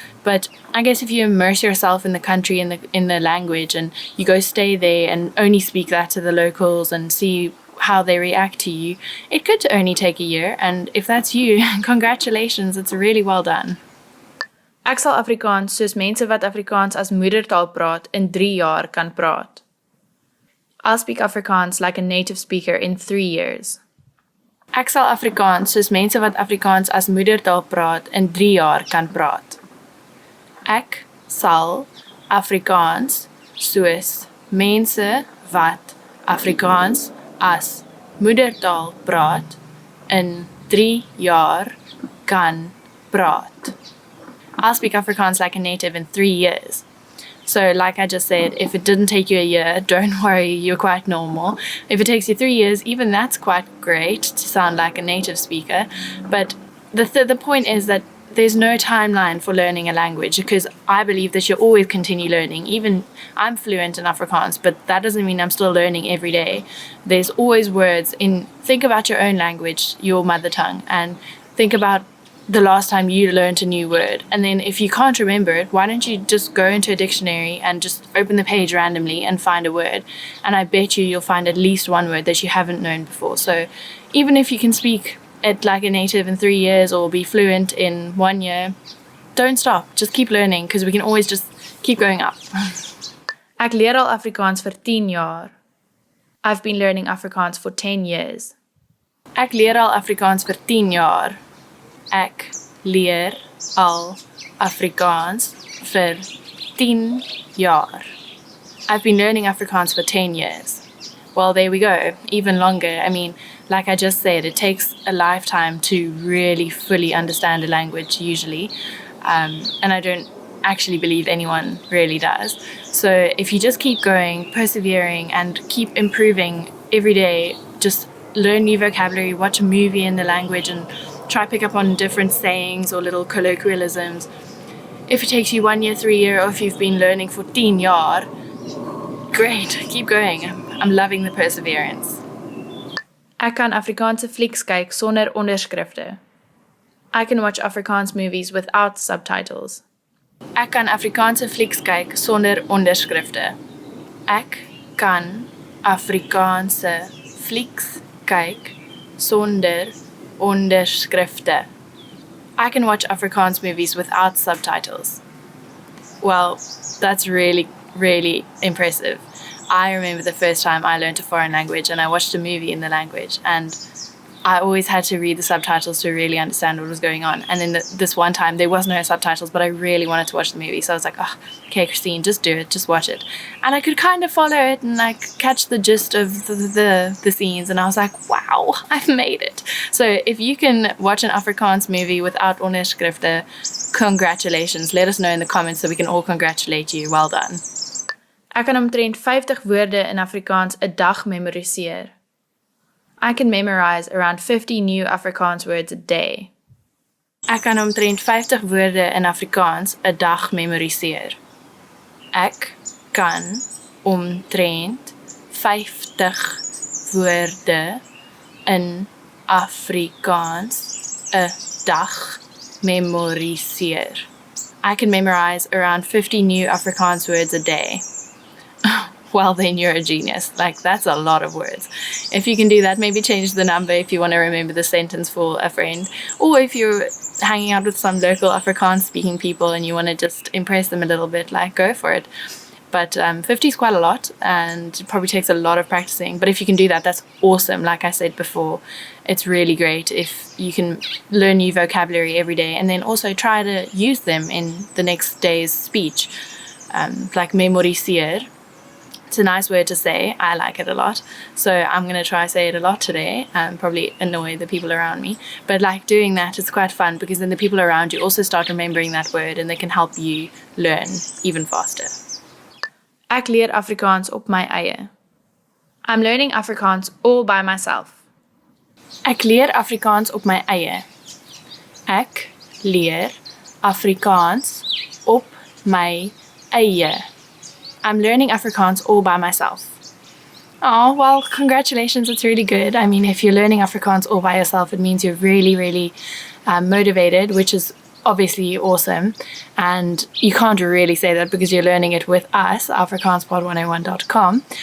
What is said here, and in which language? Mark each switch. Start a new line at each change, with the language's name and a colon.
English: But I guess if you immerse yourself in the country, in the language, and you go stay there and only speak that to the locals and see how they react to you, it could only take a year. And if that's you, congratulations, it's really well done.
Afrikaans: Ek sal Afrikaans soos mense wat Afrikaans as moedertaal praat in 3 jaar kan praat.
English: I'll speak Afrikaans like a native speaker in 3 years.
Afrikaans: Ek sal Afrikaans soos mense wat Afrikaans as moedertaal praat in 3 jaar kan praat. Ek sal Afrikaans soos mense wat Afrikaans as moedertaal praat in 3 jaar kan praat.
English: I'll speak Afrikaans like a native in 3 years. So like I just said, if it didn't take you a year, don't worry, you're quite normal. If it takes you 3 years, even that's quite great to sound like a native speaker. But the point is that there's no timeline for learning a language because I believe that you'll always continue learning. Even I'm fluent in Afrikaans, but that doesn't mean I'm still learning every day. There's always words think about your own language, your mother tongue, and think about the last time you learned a new word. And then if you can't remember it, why don't you just go into a dictionary and just open the page randomly and find a word? And I bet you'll find at least one word that you haven't known before. So even if you can speak it like a native in 3 years or be fluent in 1 year, don't stop. Just keep learning because we can always just keep going up.
Afrikaans: Ek leer al Afrikaans vir 10 jaar.
English: I've been learning Afrikaans for 10 years.
Afrikaans: Ek leer al Afrikaans vir 10 jaar. Ek leer al Afrikaans vir 10 jaar.
English: I've been learning Afrikaans for 10 years. Well, there we go. Even longer. I mean, like I just said, it takes a lifetime to really fully understand a language usually. And I don't actually believe anyone really does. So if you just keep going, persevering, and keep improving every day, just learn new vocabulary, watch a movie in the language, and try pick up on different sayings or little colloquialisms. If it takes you 1 year, 3 years, or if you've been learning for 10
Afrikaans: jaar,
English: great, keep going. I'm loving the perseverance.
Afrikaans: Ek kan Afrikaanse flieks kyk sonder onderskrifte.
English: I can watch Afrikaans movies without subtitles.
Afrikaans: Ek kan Afrikaanse flieks kyk sonder onderskrifte. Ek kan Afrikaanse flieks kyk sonder onderskrifte.
English: I can watch Afrikaans movies without subtitles. Well, that's really, really impressive. I remember the first time I learned a foreign language and I watched a movie in the language, and I always had to read the subtitles to really understand what was going on. And then this one time there was no subtitles, but I really wanted to watch the movie. So I was like, oh, okay, Christine, just do it, just watch it. And I could kind of follow it and like catch the gist of the scenes. And I was like, wow, I've made it. So if you can watch an Afrikaans movie without
Afrikaans: onderskrifte,
English: congratulations. Let us know in the comments so we can all congratulate you. Well done.
Afrikaans: Ek kan omtrent 50 woorde in Afrikaans 'n dag memoriseer.
English: I can memorize around 50 new Afrikaans words a day.
Afrikaans: Ek kan omtrent 50 woorde in Afrikaans 'n dag memoriseer. Ek kan omtrent 50 woorde in Afrikaans 'n dag memoriseer.
English: I can memorize around 50 new Afrikaans words a day. Well, then you're a genius. Like, that's a lot of words. If you can do that, maybe change the number if you want to remember the sentence for a friend. Or if you're hanging out with some local Afrikaans speaking people and you want to just impress them a little bit, like, go for it. But 50 is quite a lot and it probably takes a lot of practicing. But if you can do that, that's awesome. Like I said before, it's really great if you can learn new vocabulary every day and then also try to use them in the next day's speech. Like memoriseer. It's a nice word to say. I like it a lot. So I'm going to try say it a lot today and probably annoy the people around me. But like doing that, it's quite fun because then the people around you also start remembering that word and they can help you learn even faster.
Afrikaans: Ek leer Afrikaans op my eie.
English: I'm learning Afrikaans all by myself.
Afrikaans: Ek leer Afrikaans op my eie. Ek leer Afrikaans op my eie.
English: I'm learning Afrikaans all by myself. Oh, well, congratulations. It's really good. I mean, if you're learning Afrikaans all by yourself, it means you're really, really motivated, which is obviously awesome. And you can't really say that because you're learning it with us, afrikaanspod101.com.